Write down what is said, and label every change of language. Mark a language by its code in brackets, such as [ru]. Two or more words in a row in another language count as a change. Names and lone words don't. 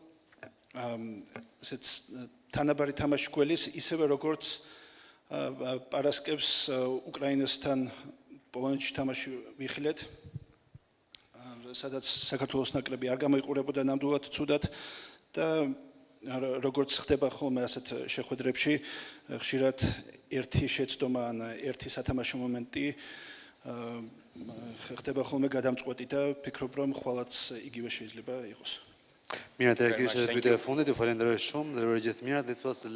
[ka] ესეც თანაბარი თამაში გველის ისევე როგორც პარასკევს უკრაინასთან პოლონეთში თამაში ვიხილეთ სადაც საქართველოს ნაკრები არ გამოიყურებოდა ნამდვილად ცუდად და როგორც ხდება ხოლმე ასეთ შეხვედრებში ხშირად ერთი შეცდომა ან ერთი სათამაშო მომენტი ხდება ხოლმე გადამწყვეტი და ვფიქრობ რომ ხვალაც იგივე შეიძლება იყოს. [sq] Mirë, të regjisht e pyetja e fundit, ju falenderoj shumë dhe ju uroj gjithë mirat, dhe